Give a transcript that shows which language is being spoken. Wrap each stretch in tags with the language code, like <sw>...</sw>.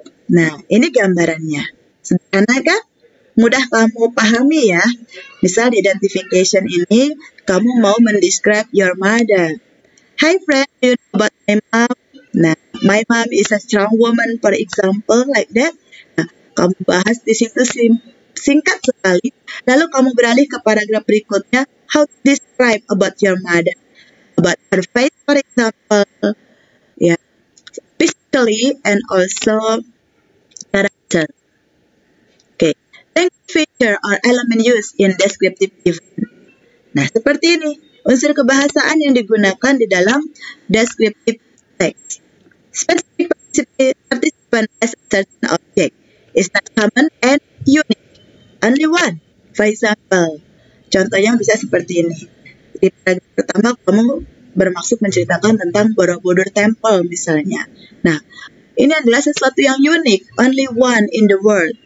<id>Nah, ini gambarannya. Sederhana kan? Mudah kamu pahami ya. Misal di identification ini, kamu mau mendescribe</id> <en>your mother. Hi friend, do you know about my mom?</en> <id>Nah,</id> <en>my mom is a strong woman, for example, like that.</en> <id>Nah, kamu bahas di situ singkat sekali. Lalu kamu beralih ke paragraf berikutnya,</id> <en>how to describe about your mother. About her face, for example, yeah, physically and also character. Okay, language feature or element used in descriptive event.</en> <id>Nah, seperti ini unsur kebahasaan yang digunakan di dalam descriptive text.</id> <en>Specific participant as a certain object is not common and unique. Only one. For example,</en> <id>contoh yang bisa seperti ini. Di paragraf pertama kamu bermaksud menceritakan tentang Borobudur Temple misalnya. Nah, ini adalah sesuatu yang unik,</id> <en>only one in the world.</en>